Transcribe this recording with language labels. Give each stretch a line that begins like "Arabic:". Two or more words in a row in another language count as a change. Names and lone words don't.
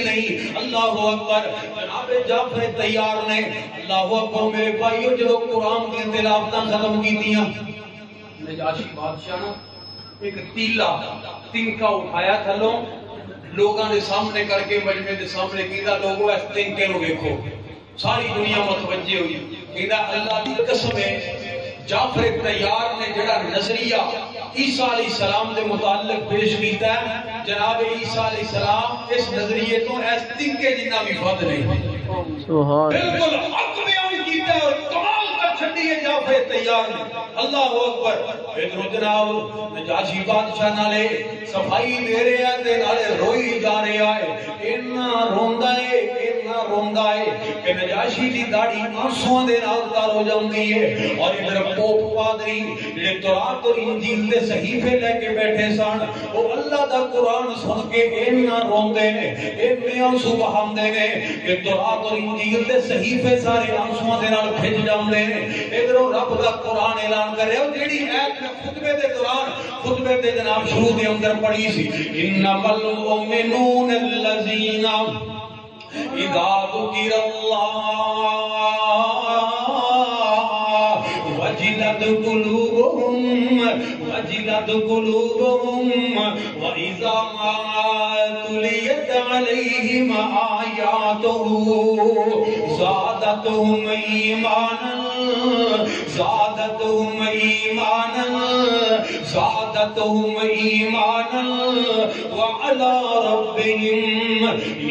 Punjabi: نہیں
Arabic: اللہ اکبر
Punjabi: جناب جعفر تیار نے
Arabic: اللہ اکبر
Punjabi: میرے بھائیو جو قرآن کی تلاوتاں ختم کیتیاں نجاشی بادشاہ نا ایک تیلا تنکا اٹھایا تھلوں لوگاں دے سامنے کر کے مجمع دے سامنے کیدا لوگوں اس تنکے نو دیکھو ساری دنیا متوجہ ہوئی کیدا اللہ دی قسم ہے جعفر تیار نے جڑا نظریہ عیسیٰ علیہ السلام دے متعلق پیش کیتا ہے جناب عیسیٰ علیہ السلام اس نظریے تو اس تنکے جنہ بھی فضل نہیں بالکل حق بیان کیتا ہے اور کمال کر چھڑی ہے جعفر تیار نے
Arabic: اللہ اکبر
Punjabi: ادھر جناب نجاشی بادشاہ نالے صفائی دے رہے ہیں تے نالے روئی جا رہے آئے اتنا روندا ہے کہ نجاشی دی داڑھی آنسواں دے نال تار ہو جاندی ہے اور ادھر پوپ پادری جڑے تورات اور انجیل دے صحیفے لے کے بیٹھے سن وہ اللہ دا قرآن سن کے اتنا روندے نے اتنے آنسو بہاندے نے کہ تورات اور انجیل دے صحیفے سارے آنسواں دے نال بھج جاندے نے ادھر رب دا قرآن اعلان کر رہے ہو جیڑی ایت میں خطبے دے دوران خطبے دے جناب شروع دے اندر پڑھی سی
Arabic: انما المؤمنون الذین اذا ذکر اللہ وجلت قلوبهم وإذا تليت عليهم آياته زادتهم إيمانا وعلى ربهم